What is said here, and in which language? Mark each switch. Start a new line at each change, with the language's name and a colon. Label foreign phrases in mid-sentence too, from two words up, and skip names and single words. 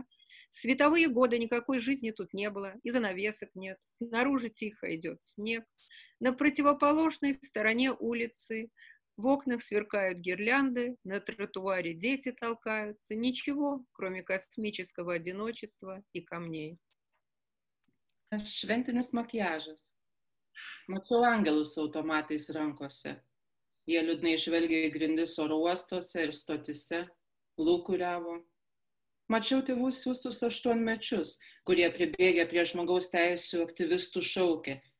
Russian: Световые годы никакой жизни тут не было, и занавесок нет. Снаружи тихо идет снег. На противоположной стороне улицы в окнах сверкают гирлянды, на тротуаре дети толкаются. Ничего, кроме космического одиночества и камней.
Lithuanian: Šventinis makiažas. Mačiau angelus automatais rankose. Jie liūdnai žvelgia į grindis oro uostuose ir stotise, lūkuriavo. Mačiau tėvų siųstus 8-mečius, kurie pribėgę prie žmogaus teisių aktyvistų šaukė.